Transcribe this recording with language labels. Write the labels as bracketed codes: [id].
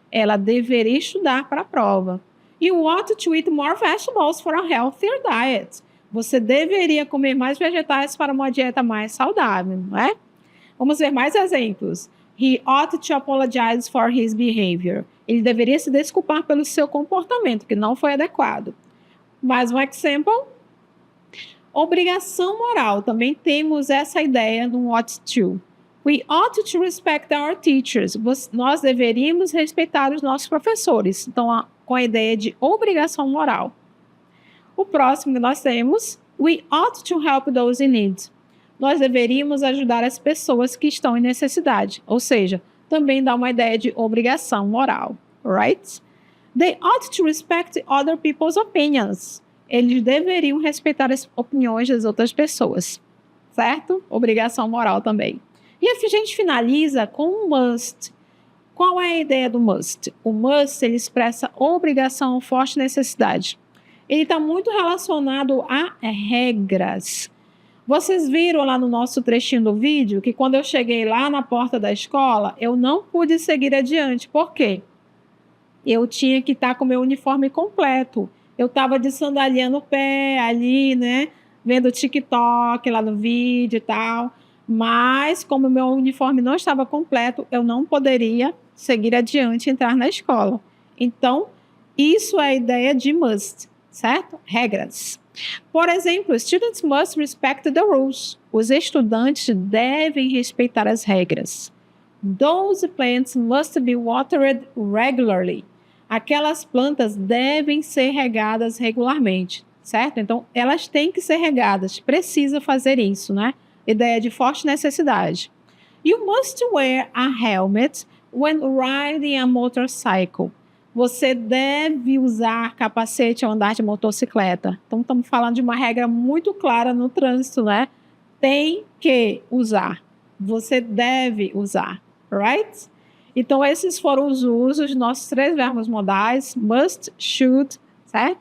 [pt] Ela deveria estudar para a prova. [en] You ought to eat more vegetables for a healthier diet. [pt] Você deveria comer mais vegetais para uma dieta mais saudável, não é? Vamos ver mais exemplos. [en] He ought to apologize for his behavior. [pt] Ele deveria se desculpar pelo seu comportamento, que não foi adequado. Mais um exemplo. Obrigação moral. Também temos essa ideia no ought to. [en] We ought to respect our teachers. [pt] Nós deveríamos respeitar os nossos professores. Então, com a ideia de obrigação moral. O próximo que nós temos. [en] We ought to help those in need. [pt] Nós deveríamos ajudar as pessoas que estão em necessidade. Ou seja, também dá uma ideia de obrigação moral. [en] Right? They ought to respect other people's opinions. [pt] Eles deveriam respeitar as opiniões das outras pessoas. Certo? Obrigação moral também. E a gente finaliza com o must. Qual é a ideia do must? O must, ele expressa obrigação, forte necessidade. Ele está muito relacionado a regras. Vocês viram lá no nosso trechinho do vídeo que quando eu cheguei lá na porta da escola, eu não pude seguir adiante. Por quê? Eu tinha que estar com o meu uniforme completo. Eu estava de sandalinha no pé ali, né? Vendo TikTok lá no vídeo e tal. Mas, como o meu uniforme não estava completo, eu não poderia seguir adiante e entrar na escola. Então, isso é a ideia de must, certo? Regras. Por exemplo, [en] students must respect the rules. [pt] Os estudantes devem respeitar as regras. [en] Those plants must be watered regularly. [pt] Aquelas plantas devem ser regadas regularmente, certo? Então, elas têm que ser regadas. Precisa fazer isso, né? Ideia de forte necessidade. [en] You must wear a helmet when riding a motorcycle. [pt] Você deve usar capacete ao andar de motocicleta. Então, estamos falando de uma regra muito clara no trânsito, né? Tem que usar. Você deve usar, right? Então, esses foram os usos dos nossos 3 verbos modais, must, should, certo?